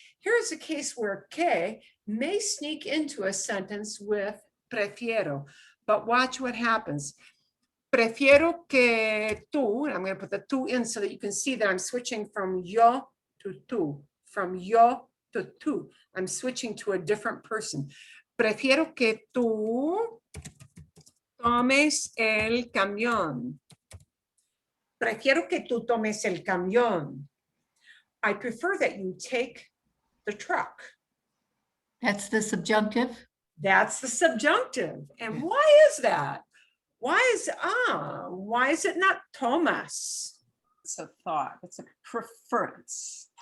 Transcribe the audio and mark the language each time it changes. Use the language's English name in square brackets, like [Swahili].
[English] Here's a case where que may sneak into a sentence with prefiero, but watch what happens. [Spanish] Prefiero que tú, [English] and I'm going to put the tú in so that you can see that I'm switching from yo to tú, from yo to tú. I'm switching to a different person. [Spanish] Prefiero que tú tomes el camión. Prefiero que tú tomes el camión. [English] I prefer that you take the truck. That's the subjunctive. That's the subjunctive. And why is that? Why is it not Thomas? It's a thought. It's a preference.